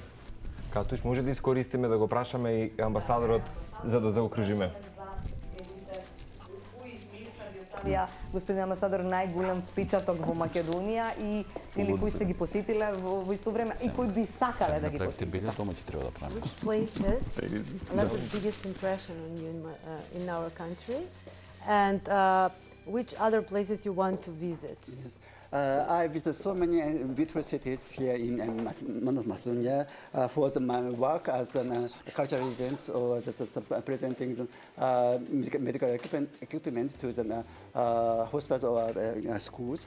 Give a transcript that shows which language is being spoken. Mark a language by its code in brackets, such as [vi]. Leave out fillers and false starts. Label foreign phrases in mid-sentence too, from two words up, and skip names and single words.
[mk] Катуш, може да искористиме да го прашаме и амбасадорот за да заокружиме. Господин амбасадор, најголем впечаток во Македонија и или кои сте ги посетиле во исто време и кои би сакале да ги посетите? Биле, дома ќе треба да правиме. [en] Which places left the biggest impression on you in our country, and which other places you want to visit? Yes. I visited so many beautiful cities here in North Macedonia for my work as a cultural events or presenting the medical equipment to the hospitals or schools.